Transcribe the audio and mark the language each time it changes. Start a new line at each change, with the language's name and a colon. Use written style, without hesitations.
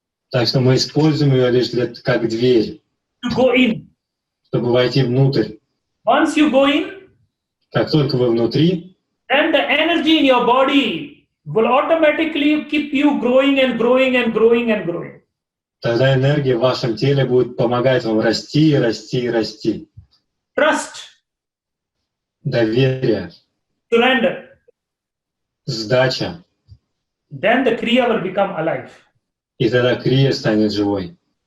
Russian: Так что мы используем ее лишь как дверь,
English: to go in.
Russian: чтобы войти внутрь.
English: Once you go in,
Russian: Как только вы внутри,
English: then the energy in your body will automatically keep you growing and growing and growing and growing.
Russian: Тогда энергия в вашем теле будет помогать вам расти, расти, расти.
English: Trust,
Russian: Доверие,
English: surrender.
Russian: сдача.
English: Then the Kriya will become alive.
Russian: И тогда крия станет живой.